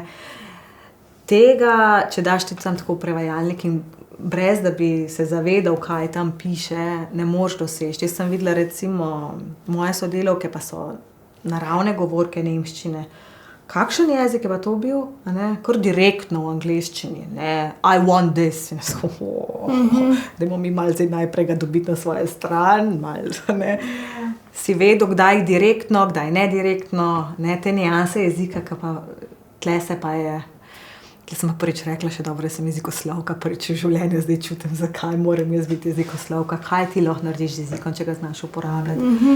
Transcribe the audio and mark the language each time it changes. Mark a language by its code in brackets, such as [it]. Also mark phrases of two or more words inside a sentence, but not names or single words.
[sl] Tega, če daš ti tam tako prevajalnik in brez da bi se zavedal, kaj tam piše, ne moreš doseči. Jaz sem videla recimo moje sodelavke, pa so naravne govorke nemščine. Kakšen jezik je pa to bil? Kar direktno v angleščini. [en] I want this. [sl] Dajmo mi malo zdaj najprej ga dobiti na svojo stran. Si vedel, kdaj direktno, kdaj nedirektno. Te nianse jezika, tle se pa je. Jaz sem pa prvič rekla, še dobro, sem jezikoslovka, prvič v življenju zdaj čutim, zakaj moram jaz biti jezikoslovka, kaj ti lahko narediš z jezikom, če ga znaš uporabljati.